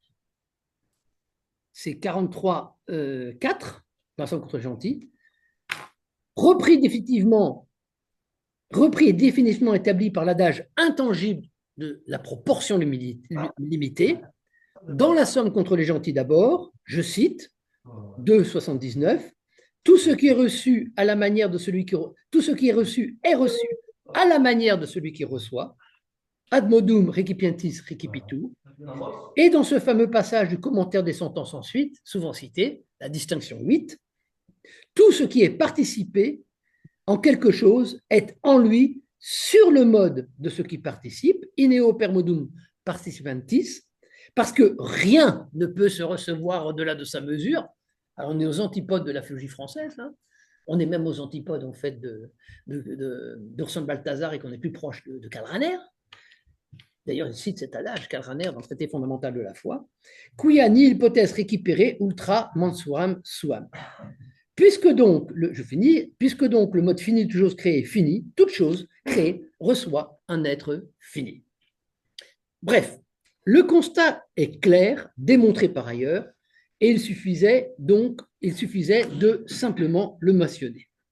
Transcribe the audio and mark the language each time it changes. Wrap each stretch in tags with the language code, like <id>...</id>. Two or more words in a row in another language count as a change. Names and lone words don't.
<fr>c'est 43, 4, dans la somme contre les gentils, repris et définitivement établi par l'adage intangible de la proportion limitée, dans la somme contre les gentils d'abord, je cite, 2,79, tout ce qui est reçu à la manière de celui qui tout ce qui est reçu à la manière de celui qui reçoit,</fr> <la>ad modum recipientis recipitur,</la> <fr>et dans ce fameux passage du commentaire des sentences ensuite, souvent cité, la distinction 8, tout ce qui est participé en quelque chose est en lui sur le mode de ce qui participe,</fr> <la>ineo per modum participantis,</la> <fr>parce que rien ne peut se recevoir au-delà de sa mesure. Alors on est aux antipodes de la philologie française, hein. On est même aux antipodes en fait d'Urson Balthazar et qu'on est plus proche de Karl Rahner. D'ailleurs, il cite cet adage, Karl Rahner, dans le traité fondamental de la foi,</fr> <la>quia nihil potest</la> <fr>récupérer</fr> <la>ultra mensuram suam.</la> <fr>Puisque donc, puisque donc le mode fini de toute chose créée est fini, toute chose créée reçoit un être fini. Bref, le constat est clair, démontré par ailleurs, et il suffisait de simplement le mentionner.</fr>